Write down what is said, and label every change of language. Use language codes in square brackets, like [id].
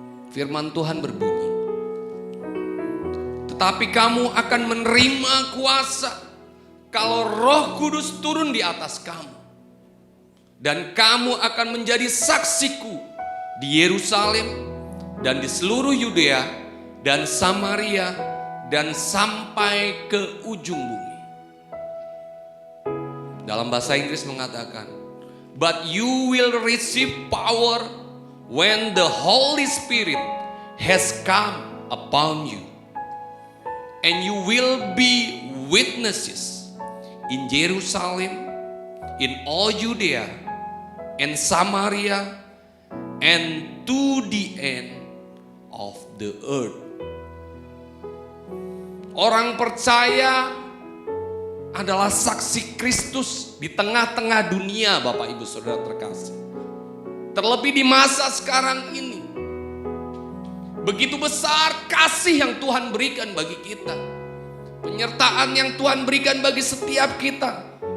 [id] Firman Tuhan berbunyi, tetapi kamu akan menerima kuasa kalau Roh Kudus turun di atas kamu, dan kamu akan menjadi saksiku di Yerusalem dan di seluruh Yudea dan Samaria dan sampai ke ujung bumi. Dalam bahasa Inggris mengatakan, [en] but you will receive power when the Holy Spirit has come upon you, and you will be witnesses in Jerusalem, in all Judea and Samaria, and to the end of the earth. [id] Orang percaya adalah saksi Kristus di tengah-tengah dunia, Bapak Ibu Saudara terkasih. Terlebih di masa sekarang ini, begitu besar kasih yang Tuhan berikan bagi kita, penyertaan yang Tuhan berikan bagi setiap kita.